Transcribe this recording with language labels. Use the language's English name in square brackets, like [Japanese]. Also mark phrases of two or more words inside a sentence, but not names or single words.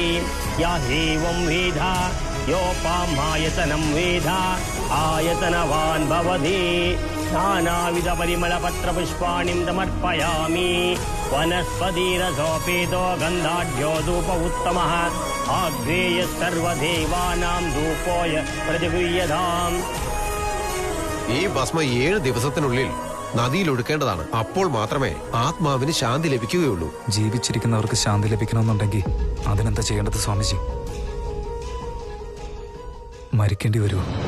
[Sanskrit] या एवं वेधा योपां आयतनं वेधा आयतनवान् भवति। नानाविधपरिमलपत्रपुष्पाणि समर्पयामि। वनस्पतिरसोपेतो गन्धाढ्यो धूप उत्तमः। आग्नेय सर्वदेवानां ധൂപോയ പ്രതിഗുഹ്യതാം. [Malayalam] ഈ ഭസ്മം 7 ദിവസത്തിനുള്ളിൽ നദിയിൽ ഒഴുക്കേണ്ടതാണ്. അപ്പോൾ മാത്രമേ ആത്മാവിന് ശാന്തി ലഭിക്കുകയുള്ളൂ. ജീവിച്ചിരിക്കുന്നവർക്ക് ശാന്തി ലഭിക്കണമെന്നുണ്ടെങ്കിൽ അതിനെന്താ ചെയ്യേണ്ടത് സ്വാമിജി? മരിക്കേണ്ടി വരുമോ?